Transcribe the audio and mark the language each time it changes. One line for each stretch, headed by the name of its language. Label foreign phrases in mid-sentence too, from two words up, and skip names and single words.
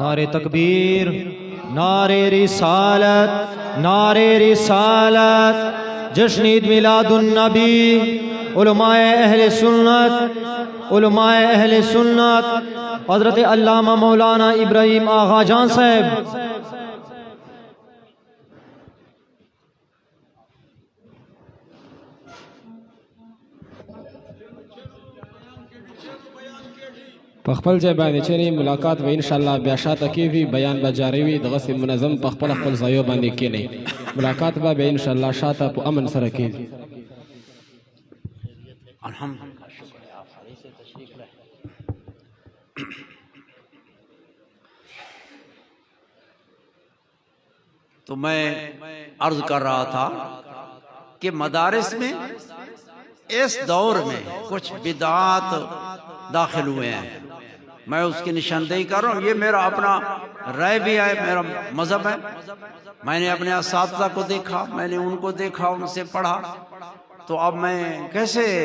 Urdu: نعرہ تکبیر، نعرہ رسالت، نعرہ رسالت، جشن عید میلاد النبی، علماء اہل سنت، علماء اہل سنت، حضرت علامہ مولانا ابراہیم آغا جان صاحب۔
Pashto: پخپل ځای باندې چیرې ملاقات به انشاءالله بیا شاته کېږي، بیان به جاری وي، دغسې منظم په خپل ځایو باندې کښېنئ، ملاقات به بیا انشاءالله شاته په امن سره کېږي.
Urdu: الحمدللہ، شکر ہے آپ سے تشریف لائے۔ تو میں عرض کر رہا تھا کہ مدارس میں اس دور میں کچھ بدعات داخل ہوئے ہیں، میں اس کی نشاندہی کر رہا ہوں، یہ میرا اپنا رائے بھی ہے، میرا مذہب ہے، میں نے اپنے اساتذہ کو دیکھا، میں نے ان کو دیکھا، ان سے پڑھا، تو اب میں کیسے،